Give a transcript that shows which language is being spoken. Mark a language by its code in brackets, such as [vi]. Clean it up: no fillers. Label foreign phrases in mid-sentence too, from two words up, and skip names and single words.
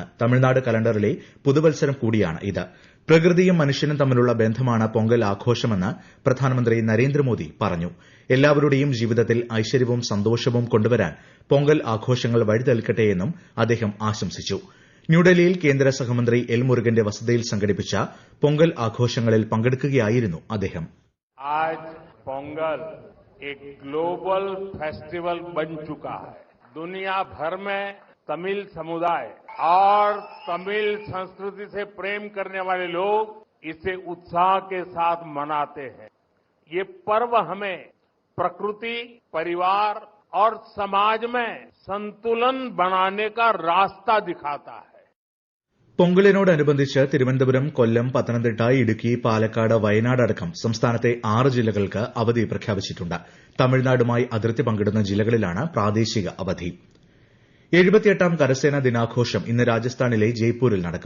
[ml] തമിഴ്നാട് കലണ്ടറിലെ പുതുവത്സരം കൂടിയാണ് ഇത്. പ്രകൃതിയും മനുഷ്യനും തമ്മിലുള്ള ബന്ധമാണ് പൊങ്കൽ ആഘോഷമെന്ന് പ്രധാനമന്ത്രി നരേന്ദ്രമോദി പറഞ്ഞു. എല്ലാവരുടെയും ജീവിതത്തിൽ ഐശ്വര്യവും സന്തോഷവും കൊണ്ടുവരാൻ പൊങ്കൽ ആഘോഷങ്ങൾ വഴിതെളിക്കട്ടെയെന്നും അദ്ദേഹം ആശംസിച്ചു. ന്യൂഡൽഹിയിൽ കേന്ദ്ര സഹമന്ത്രി എൽ മുരുകന്റെ വസതിയിൽ സംഘടിപ്പിച്ച പൊങ്കൽ ആഘോഷങ്ങളിൽ പങ്കെടുക്കുകയായിരുന്നു അദ്ദേഹം. [hi] आज पोंगल एक [en] global festival [hi] बन चुका है. दुनिया भर में तमिल समुदाय और तमिल संस्कृति से प्रेम करने वाले लोग इसे उत्साह के साथ मनाते हैं. ये पर्व हमें प्रकृति, परिवार और समाज में संतुलन बनाने का रास्ता दिखाता है. [ml] പൊങ്കലിനോടനുബന്ധിച്ച് തിരുവനന്തപുരം, കൊല്ലം, പത്തനംതിട്ട, ഇടുക്കി, പാലക്കാട്, വയനാട് അടക്കം സംസ്ഥാനത്തെ 6 ജില്ലകൾക്ക് അവധി പ്രഖ്യാപിച്ചിട്ടുണ്ട്. തമിഴ്നാടുമായി അതിർത്തി പങ്കിടുന്ന ജില്ലകളിലാണ് പ്രാദേശിക അവധി. 78ാം കരസേനാ ദിനാഘോഷം ഇന്ന് രാജസ്ഥാനിലെ ജയ്പൂരിൽ നടക്കും.